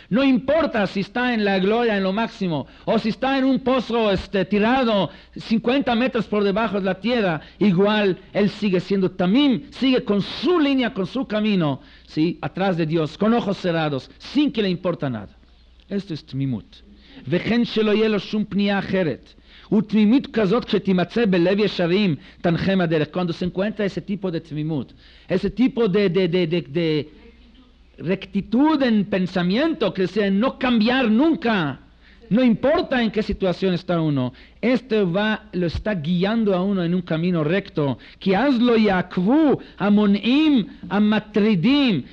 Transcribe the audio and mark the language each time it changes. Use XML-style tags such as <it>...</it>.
<es>No importa si está en la gloria, en lo máximo, o si está en un pozo tirado 50 metros por debajo de la tierra, igual él sigue siendo tamim, sigue con su línea, con su camino, ¿sí? Atrás de Dios, con ojos cerrados, sin que le importa nada. Esto es tmimut.</es> <he>וכן שלא יהיה לו שום פנייה אחרת. ותמימות כזאת כשתימצא בלב ישרים תנחם הדרך.</he> <es>Cuando se encuentra ese tipo de tmimut, ese tipo de rectitud en pensamiento, que sea no cambiar nunca, no importa en qué situación está uno, lo está guiando a uno en un camino recto, que hazlo yakvu amonim amatridim.</es>